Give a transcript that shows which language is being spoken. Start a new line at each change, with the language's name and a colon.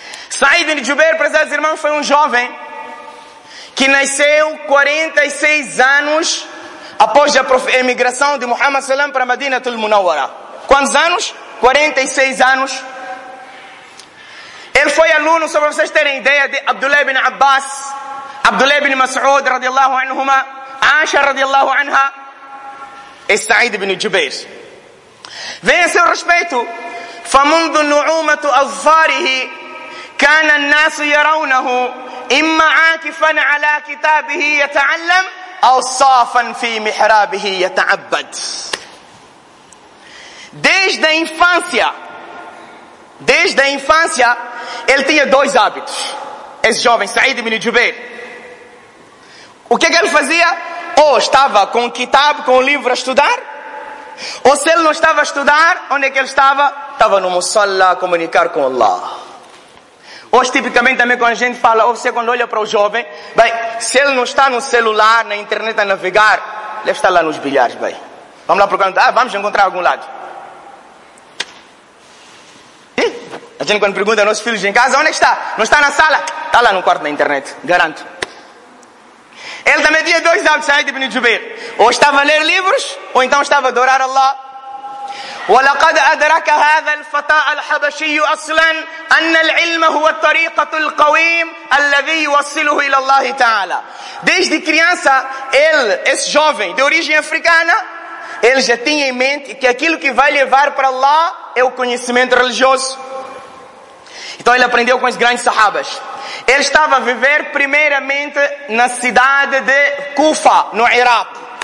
Portuguese: Sa'id ibn Jubair, prezados irmãos, foi um jovem que nasceu 46 anos após a emigração de Muhammad Sallam para Medina Tul Munawwara. Quantos anos? 46 anos. Ele foi aluno, só para vocês terem ideia, de Abdullah ibn Abbas, Abdullah ibn Mas'ud radiallahu anhuma, Aisha radiallahu anha e Sa'id ibn Jubair. Vem a seu respeito.
Arabic: Famundo nu'umatu azfarihi كان الناس يرونه إما عاكفا على كتابه يتعلم أو صافا في محرابه يتعبد.
Portuguese: Desde a infância ele tinha dois hábitos, esse jovem Sa'id ibn Jubair. O que é que ele fazia? Ou estava com o kitab, com o livro a estudar, ou se ele não estava a estudar, onde é que ele estava? Estava no musalla a comunicar com Allah. Hoje, tipicamente, também quando a gente fala, ou você quando olha para o jovem, bem, se ele não está no celular, na internet a navegar, ele está lá nos bilhares, bem. Vamos lá procurar, vamos encontrar algum lado. E a gente quando pergunta aos nossos filhos em casa, onde está? Não está na sala? Está lá no quarto na internet, garanto. Ele também tinha dois hábitos, Sa'id ibn Jubair. Ou estava a ler livros, ou então estava a adorar Allah.
Arabic: ولقد أدرك هذا الفتى الحبشي أصلا أن العلم هو الطريقة القويم الذي يوصله إلى الله تعالى.
Portuguese: Desde criança, ele, esse jovem de origem africana, ele já tinha em mente que aquilo que vai levar para Allah é o conhecimento religioso. Então ele aprendeu com os grandes sahabas. Ele estava a viver primeiramente na cidade de Kufa, no Iraque.